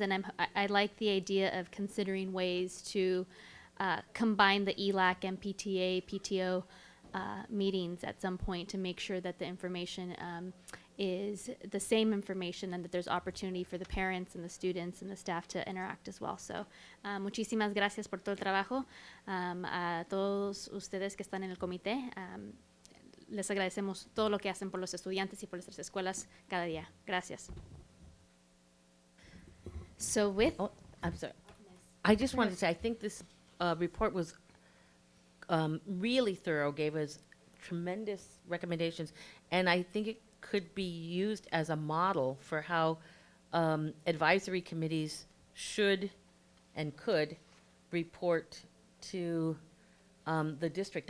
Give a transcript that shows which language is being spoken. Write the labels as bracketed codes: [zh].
[en] And I like the idea of considering ways to combine the ELAC and PTA, PTO meetings at some point to make sure that the information is the same information and that there's opportunity for the parents and the students and the staff to interact as well. [es] So, muchísimas gracias por todo el trabajo. A todos ustedes que están en el comité, les agradecemos todo lo que hacen por los estudiantes y por nuestras escuelas cada día. Gracias. [en] So with... Oh, I'm sorry. I just wanted to say, I think this report was really thorough, gave us tremendous recommendations, and I think it could be used as a model for how advisory committees should and could report to the district.